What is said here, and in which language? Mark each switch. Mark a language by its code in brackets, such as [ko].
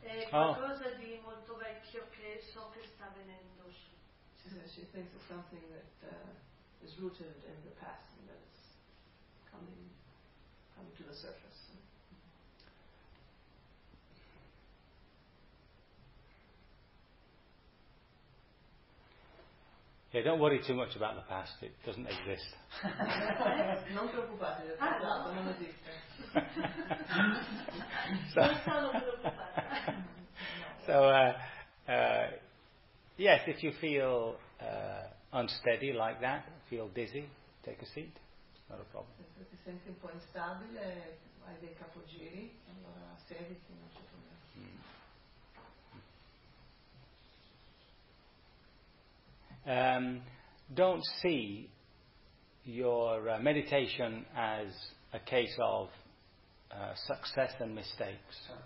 [it] Qualcosa di molto vecchio che so che sta venendo. [en] She thinks of something that is rooted in the past and that is coming to the surface. Yeah, don't worry too much about the past. It doesn't exist. [it] Non preoccupate, il passato non esiste. [en] So, yes, if you feel unsteady like that, feel dizzy, take a seat. Not a problem. [it] Se ti senti un po' instabile, hai dei capogiri, allora sediti, non c'è problema. [en] Don't see your meditation as a case of success and mistakes.